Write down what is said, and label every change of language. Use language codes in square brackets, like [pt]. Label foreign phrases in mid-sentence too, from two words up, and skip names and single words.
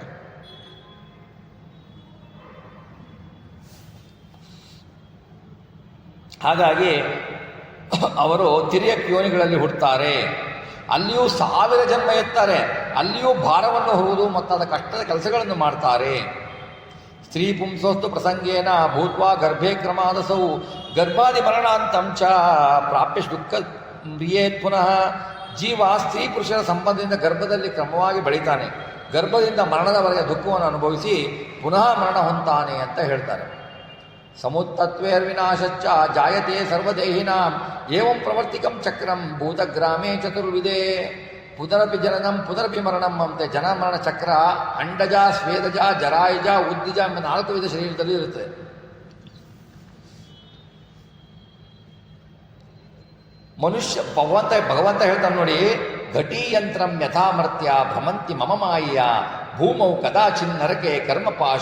[kn] ಹಾಗಾಗಿ ಅವರು ತಿರ್ಯಕ್ ಯೋನಿಗಳಲ್ಲಿ ಹುಟ್ಟುತ್ತಾರೆ. ಅಲ್ಲಿಯೂ 1000 ಜನ್ಮ ಎತ್ತಾರೆ. ಅಲ್ಲಿಯೂ ಭಾರವನ್ನು ಹೊರುವುದು ಮತ್ತು ಅದರ ಕಷ್ಟದ ಕೆಲಸಗಳನ್ನು ಮಾಡ್ತಾರೆ. [sa] ಸ್ತ್ರೀ ಪುಂಸೋಸ್ತು ಪ್ರಸಂಗೇನ ಭೂತ್ವಾ ಗರ್ಭೇ ಕ್ರಮಾದಸೌ ಗರ್ಭಾದಿ ಮರಣಾಂತಂ ಚ ಪ್ರಾಪ್ಯ ದುಃಖ ಮ್ರಿಯೇತ್. [kn] ಪುನಃ ಜೀವ ಸ್ತ್ರೀ ಪುರುಷರ ಸಂಬಂಧದಿಂದ ಗರ್ಭದಲ್ಲಿ ಕ್ರಮವಾಗಿ ಬೆಳೀತಾನೆ. ಗರ್ಭದಿಂದ ಮರಣದವರೆಗೆ ದುಃಖವನ್ನು ಅನುಭವಿಸಿ ಪುನಃ ಮರಣ ಹೊಂತಾನೆ ಅಂತ ಹೇಳ್ತಾರೆ. [sa] ಸಮುತ್ತತ್ವೇರ್ವಿನಾಶಚ್ಚ ಜಾಯತೆ ಸರ್ವದೇಹಿನಾಂ ಏವಂ ಪ್ರವರ್ತಿಕಂ ಚಕ್ರಂ ಭೂತಗ್ರಾಮೇ ಚತುರ್ವಿಧೆ. ಪುನರಪಿ ಜನನಂ ಪುನರಪಿ ಮರಣಂ ಅಂತೆ. [kn] ಜನ ಮರಣ ಚಕ್ರ ಅಂಡಜ, ಸ್ವೇದಜ, ಜರಾಯುಜ, ಉದ್ದಿಜ ಎಂಬ 4 ವಿಧ ಶರೀರದಲ್ಲಿ ಇರುತ್ತೆ. ಮನುಷ್ಯ ಭಗವಂತ ಹೇಳ್ತಾನೆ ನೋಡಿ, [sa] ಘಟೀಯಂತ್ರಂ ಯಥಾಮರ್ತ್ಯ ಭ್ರಮಂತಿ ಮಮ ಮಾಯೆಯ ಭೂಮೌ ಕದಾಚಿನ್ ನರಕೆ